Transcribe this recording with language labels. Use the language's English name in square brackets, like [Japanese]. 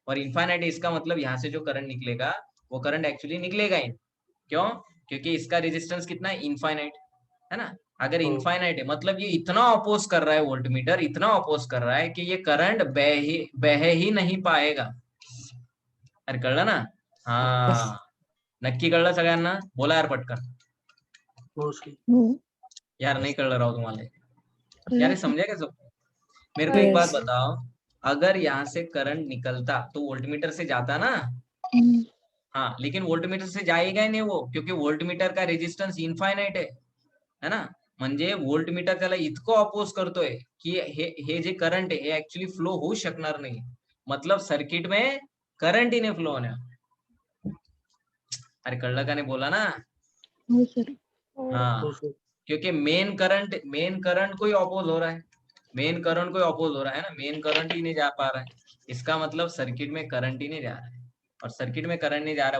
[Hindi] और इनफाइनाइट इसका मतलब यहाँ से जो करंट निकलेगा वो करंट एक्चुअली निकलेगा ही. क्यों. क्योंकि इसका रेजिस्टेंस कितना है, इनफाइनाइट है ना. अगर इनफाइनाइट है मतलब ये इतना अपोज कर रहा है, वोल्ट मीटर इतना अपोज कर रहा है कि ये करंट बह ही नहीं पाएगा. [Marathi] अरे कळलं ना. हाँ, नक्की कळलं सगळ्यांना. बोला यार पटकन. यार नहीं कळलं राव तुम्हाला. [Hindi] यार समझा क्या सब. मेरे को एक बात बताओ, अगर यहाँ से करंट निकलता तो वोल्टमीटर से जाता ना. हाँ, लेकिन वोल्टमीटर से जाएगा ही नहीं वो, क्योंकि वोल्टमीटर का रेजिस्टन्स इनफायनाइट है ना. [Marathi] म्हणजे वोल्टमीटर त्याला इतकं अपोज करतोय की हे जे करंट आहे हे ऍक्च्युली फ्लो होऊ शकणार नाही. [Hindi] मतलब सर्किट में करंट ही नहीं फ्लो होने. [Marathi] अरे कळलं का नाही, बोला ना. [Hindi] हाँ, क्योंकि मेन करंट को ही अपोज हो रहा है. मेन करंट को ही अपोज हो रहा है ना. मेन करंट ही नहीं जा पा रहा है. इसका मतलब सर्किट में करंट ही नहीं जा रहा है. और सर्किट में करंट नहीं जा रहा.